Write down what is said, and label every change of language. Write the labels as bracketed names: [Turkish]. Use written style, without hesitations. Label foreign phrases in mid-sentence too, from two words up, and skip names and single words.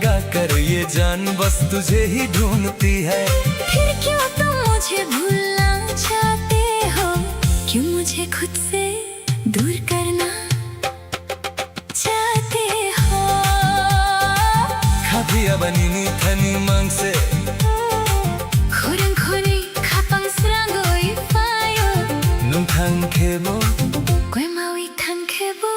[Hindi] कर ये जान बस तुझे ही ढूंढती है। फिर क्यों तुम मुझे भूलना चाहते हो, क्यों मुझे खुद से दूर करना चाहते हो। [Kok Borok] Kabia banini thani mangse Khorang khori khapang srango ifayo nung thang khebo Kwe maui thang khebo